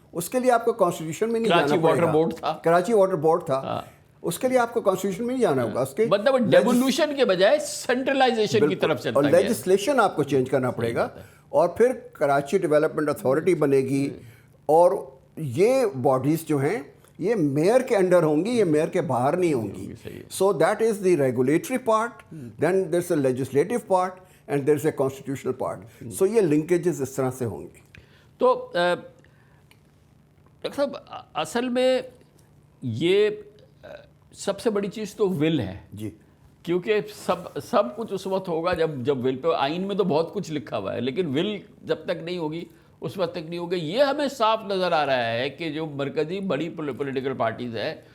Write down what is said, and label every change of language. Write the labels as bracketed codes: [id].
[ur] اس کے لیے آپ کو کانسٹیٹیوشن میں نہیں جانا پڑے گا. کراچی واٹر بورڈ تھا, اس کے لیے آپ کو کانسٹیٹیوشن میں نہیں جانا ہوگا. اس کے مطلب ڈیوولوشن کے بجائے سینٹرلائزیشن کی طرف چلتا ہے, اور لیجسلیشن آپ کو چینج کرنا پڑے گا, اور پھر کراچی ڈیولپمنٹ اتھارٹی بنے گی, اور یہ باڈیز جو ہیں یہ میئر کے انڈر ہوں گی, یہ میئر کے باہر نہیں ہوں گی. [en] So that is the regulatory part, then there is a legislative part, and there is a constitutional part. [ur] سو یہ لنکیجز اس طرح سے ہوں گی. تو ڈاکٹر صاحب اصل میں یہ سب سے بڑی چیز تو ول ہے جی, کیونکہ سب کچھ اس وقت ہوگا جب ول پہ, آئین میں تو بہت کچھ لکھا ہوا ہے لیکن ول جب تک نہیں ہوگی اس وقت تک نہیں ہوگی. یہ ہمیں صاف نظر آ رہا ہے کہ جو مرکزی بڑی پولیٹیکل پارٹیز ہے